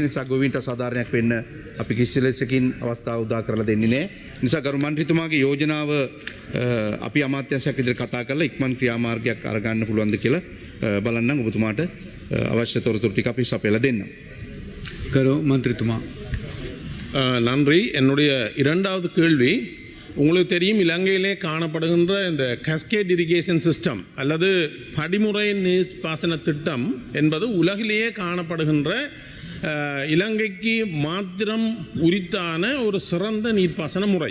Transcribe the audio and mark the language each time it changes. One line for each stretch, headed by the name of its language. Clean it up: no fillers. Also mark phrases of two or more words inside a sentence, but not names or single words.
Sinhala: නිසා ගොවීන්ට සාධාරණයක් වෙන්න අපි කිසි ලෙසකින් අවස්ථාව උදා කරලා දෙන්නේ නැහැ. නිසා ගරු මන්ත්‍රීතුමාගේ යෝජනාව අපි අමාත්‍යාංශයක් ඉදිරියට කතා කරලා ඉක්මන් ක්‍රියාමාර්ගයක් අරගන්න පුළුවන්ද කියලා බලන්නම්. ඔබතුමාට අවශ්‍ය තොරතුරු ටික අපි සපයලා දෙන්නම්. ගරු මන්ත්‍රීතුමා.
Tamil: நன்றி. என்னுடைய இரண்டாவது கேள்வி, உங்களுக்கு தெரியும், இலங்கையிலே காணப்படுகின்ற இந்த
English: cascade irrigation system
Tamil: அல்லது படிமுறை நீர்ப்பாசன திட்டம் என்பது உலகிலேயே காணப்படுகின்ற இலங்கைக்கு மாத்திரம் உரித்தான ஒரு சிறந்த நீர்ப்பாசன முறை.